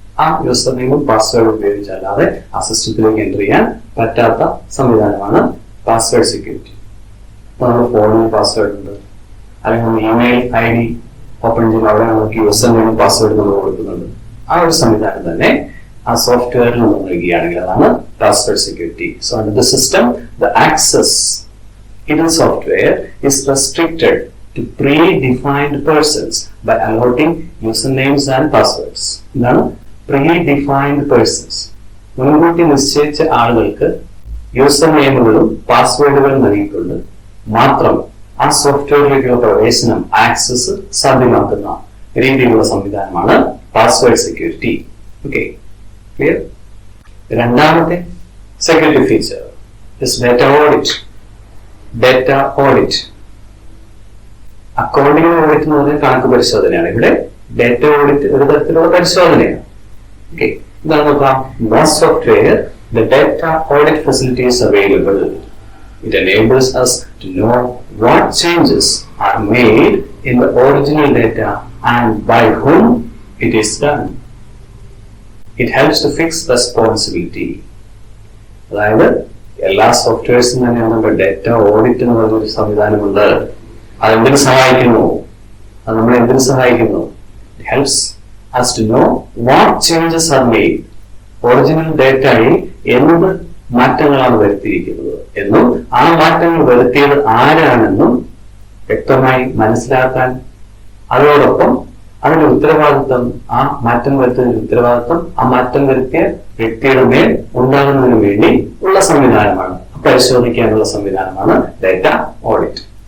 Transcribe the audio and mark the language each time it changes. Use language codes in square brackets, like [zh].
[ml] ആ യൂസർ നെയിമും പാസ്വേഡും ഉപയോഗിച്ചല്ലാതെ ആ സിസ്റ്റത്തിലേക്ക് എൻ്റർ ചെയ്യാൻ പറ്റാത്ത സംവിധാനമാണ് പാസ്വേഡ് സെക്യൂരിറ്റി. ഇപ്പൊ നമ്മുടെ ഫോണിൽ പാസ്വേഡ് ഉണ്ട്, അല്ലെങ്കിൽ നമ്മൾ ഇമെയിൽ ID ഓപ്പൺ ചെയ്യുമ്പോൾ അവിടെ നമുക്ക് യൂസർ നെയിമും പാസ്വേഡ് നമ്മൾ കൊടുക്കുന്നുണ്ട്. ആ ഒരു സംവിധാനം തന്നെ ആ സോഫ്റ്റ്വെയറിൽ നമ്മൾ നൽകുകയാണെങ്കിൽ അതാണ് password security. [en] So under the system the access in the software is restricted to predefined persons by allotting usernames and passwords. [ml] എന്താണ് predefined persons? മുൻകൂട്ടി നിശ്ചയിച്ച ആളുകൾക്ക് യൂസർ നെയിമുകളും പാസ്വേഡുകളും നൽകിക്കൊണ്ട് മാത്രം ആ സോഫ്റ്റ്വെയറിലേക്കുള്ള പ്രവേശനം ആക്സസ് സാധ്യമാക്കുന്ന രീതിയിലുള്ള സംവിധാനമാണ് പാസ്വേഡ് സെക്യൂരിറ്റി. Okay, clear? രണ്ടാമത്തെ security feature is data audit. Data audit, accounting audit എന്ന് പറഞ്ഞാൽ കണക്ക് പരിശോധനയാണ്. ഇവിടെ ഡാറ്റ ഓഡിറ്റ് ഒരു തരത്തിലുള്ള പരിശോധനയാണ്. ഓക്കെ, ഇതാണ് നോക്കാം. [en] Most software the data audit facility is available. It enables us to know what changes are made in the original data and by whom it is done. It helps to fix responsibility. [ml] അതായത് എല്ലാ സോഫ്റ്റ്വെയർസും തന്നെ നമുക്ക് data audit എന്ന് പറഞ്ഞൊരു സംവിധാനമുണ്ട്. അതെന്തിനു സഹായിക്കുന്നു? അത് നമ്മളെ എന്തിനു സഹായിക്കുന്നു? [en] It helps us to know what changes are made. [ml] Original ഡേറ്റയിൽ എന്ത് മാറ്റങ്ങളാണ് വരുത്തിയിരിക്കുന്നത് എന്നും ആ മാറ്റങ്ങൾ വരുത്തിയത് ആരാണെന്നും വ്യക്തമായി മനസ്സിലാക്കാൻ, അതോടൊപ്പം അതിന്റെ ഉത്തരവാദിത്വം, ആ മാറ്റം വരുത്തുന്നതിന്റെ ഉത്തരവാദിത്വം ആ മാറ്റം വരുത്തിയ വ്യക്തിയുടെ മേൽ ഉണ്ടാകുന്നതിന് വേണ്ടി ഉള്ള സംവിധാനമാണ്, പരിശോധിക്കാനുള്ള സംവിധാനമാണ് ഡാറ്റ ഓഡിറ്റ്.